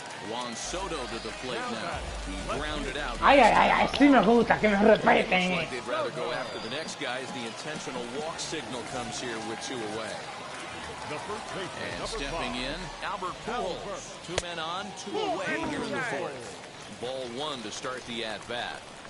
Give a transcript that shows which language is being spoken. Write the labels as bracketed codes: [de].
[en] Juan Soto to the plate now. He grounded out. [es] Ay, sí me gusta que me respeten. [en] Like they'd rather go after the next guy as the intentional walk signal comes here with 2 away. And stepping in, Albert Pujols. 2 men on, 2 away here in the 4th. Ball 1 to start the at-bat.